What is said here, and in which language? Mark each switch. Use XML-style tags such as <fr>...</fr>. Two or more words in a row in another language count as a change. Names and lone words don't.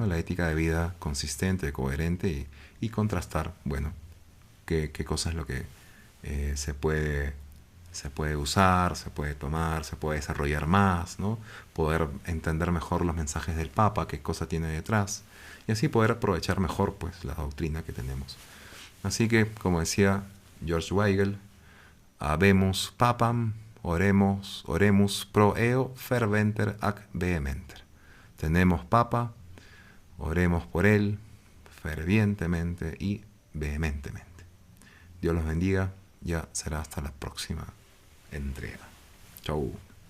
<es>La ética de vida consistente, coherente y contrastar, bueno, qué cosa es lo que se puede usar, se puede tomar, se puede desarrollar más, ¿no? Poder entender mejor los mensajes del Papa, qué cosa tiene detrás, y así poder aprovechar mejor, pues, la doctrina que tenemos. Así que, como decía George Weigel,</es> <la>habemus papam, oremus pro eo ferventer ac vehementer.</la> <es>Tenemos papa, oremos por él fervientemente y vehementemente. Dios los bendiga, ya será hasta la próxima entrega. Chau.</es>